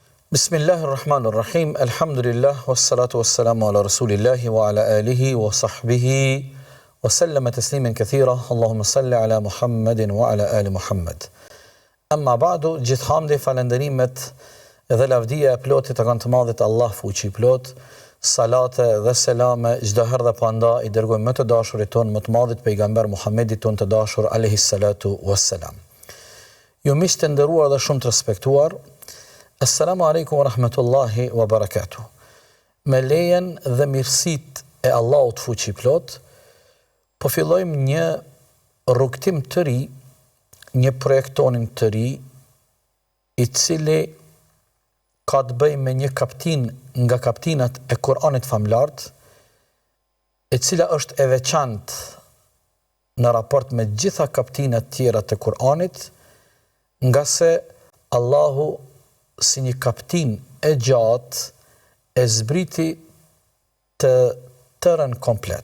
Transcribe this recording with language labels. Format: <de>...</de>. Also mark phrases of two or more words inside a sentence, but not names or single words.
<ar>بسم الله الرحمن الرحيم. الحمد لله والصلاة والسلام على رسول الله وعلى آله وصحبه وسلم تسليما كثيرا. اللهم صل على محمد وعلى آل محمد. أما بعد,</ar> <sq>gjithhamdi falenderimet dhe lavdia e plotit e kanë të madhit Allah fuqi plot. Salate dhe selame çdo herë dhe panda i dërgojmë më të dashurit ton, më të madhit pejgamber Muhammedit ton të dashur</sq> <ar>عليه الصلاة والسلام.</ar> <sq>Ju miq të nderuar dhe shumë të respektuar,</sq> <ar>السلام عليكم ورحمة الله وبركاته.</ar> <sq>Me lejen dhe mirësit e Allahut fuqi plot, po fillojmë një rrugtim të ri, një projektonin të ri, i cili ka të bëjë me një kaptin nga kaptinat e Kur'anit famlart, e cila është e veçantë në raport me gjitha kaptinat tjera të Kur'anit, nga se Allahu si një kaptin e gjatë e zbriti të tërën komplet.</sq>